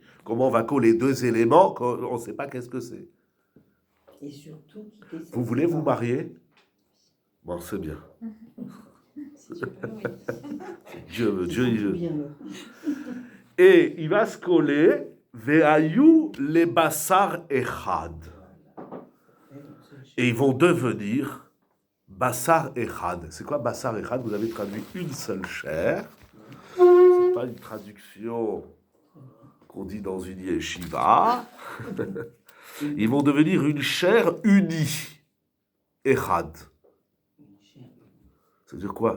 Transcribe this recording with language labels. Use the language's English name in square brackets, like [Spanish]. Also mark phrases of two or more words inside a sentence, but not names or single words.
[French] Comment on va coller 2 éléments quand on ne sait pas qu'est-ce que c'est? Et surtout, vous voulez vous marier? Bon, c'est bien. Dieu, Et il va se coller [Hebrew] והיו לבשר אחד. [French] Et ils vont devenir [Hebrew] בשר אחד. [French] C'est quoi [Hebrew] בשר אחד? [French] Vous avez traduit une seule chair. C'est pas une traduction qu'on dit dans une yeshiva. Ils vont devenir une chair unie. Echad. C'est-à-dire quoi?